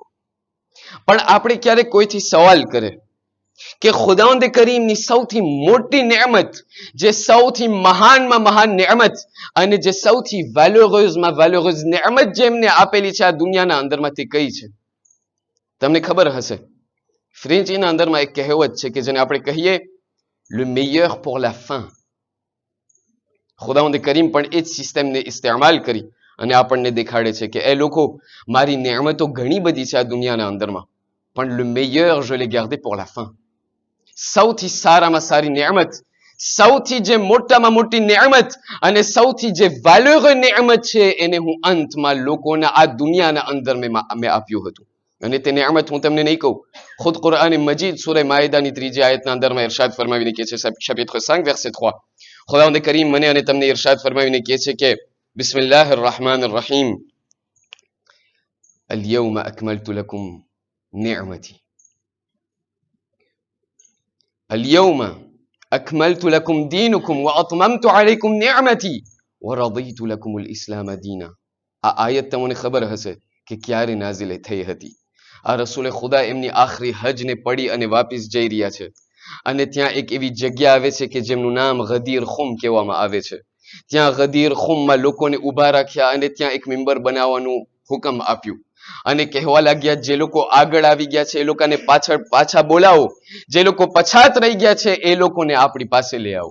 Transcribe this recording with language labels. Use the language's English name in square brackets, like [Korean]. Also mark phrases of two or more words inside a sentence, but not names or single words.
[Gujarati] પણ આપણે ક્યારેક કોઈથી સવાલ કરે કે ખુદાવંદ કરીમની સૌથી મોટી નેમત, જે સૌથી મહાનમાં મહાન નેમત અને જે સૌથી વેલ્યુએબલમાં વેલ્યુએબલ નેમત જે એમને આપેલી છે આ દુનિયાના અંદરમાં તે કઈ છે? તમને ખબર હશે, ફ્રેન્ચીના અંદરમાં એક કહેવત છે કે જેને આપણે કહીએ [French] le meilleur pour la fin. [Gujarati] ખુદાવંદ કરીમ પણ એ જ સિસ્ટમને ઇસ્તેમાલ કરી અને આપણને દેખાડે છે કે એ લોકો મારી નેમતો ઘણી બધી છે આ દુનિયાના અંદરમાં, પણ [French] le meilleur je l'ai gardé pour la fin. [Gujarati] સૌથી સારામાં સારી નેમત, સૌથી જે મોટામાં મોટી નેમત અને સૌથી જે વેલ્યુએબલ નેમત છે એને હું અંતમાં લોકોના આ દુનિયાના અંદર મેં આપ્યું હતું. અને તે નેમત હું તમને નહીં કહું, ખુદ કુરઆન મજીદ સૂરે માઇદાની 3જી આયતના અંદરમાં ઇરશાદ ફરમાવીને કહે છે, [French] chapitre 5 verset 3, [Gujarati] ખુદાવંદ કરીમ મને અને તમને ઇરશાદ ફરમાવીને કહે છે કે [Arabic] بسم الله الرحمن الرحيم اليوم أكملت لكم نعمتي اليوم أكملت لكم دينكم وأتممت عليكم نعمتي ورضيت لكم الإسلام دينا. [Gujarati] આ આયત તમને ખબર હશે કે ક્યારે નાઝિલ થઈ હતી. આ રસૂલે ખુદા એમની આખરી હજને પડી અને વાપસ જઈ રહ્યા છે, અને ત્યાં એક એવી જગ્યા આવે છે કે જેમનું નામ ગદીર ખુમ કહેવામાં આવે છે. ત્યાં ગદીર ખુમમાં લોકોને ઊભા રાખ્યા અને ત્યાં એક મિંબર બનાવવાનું હુકમ આપ્યું અને કહેવા લાગ્યા જે લોકો આગળ આવી ગયા છે એ લોકોને પાછા બોલાવો, જે લોકો પછાત રહી ગયા છે એ લોકોને આપણી પાસે લઈ આવો.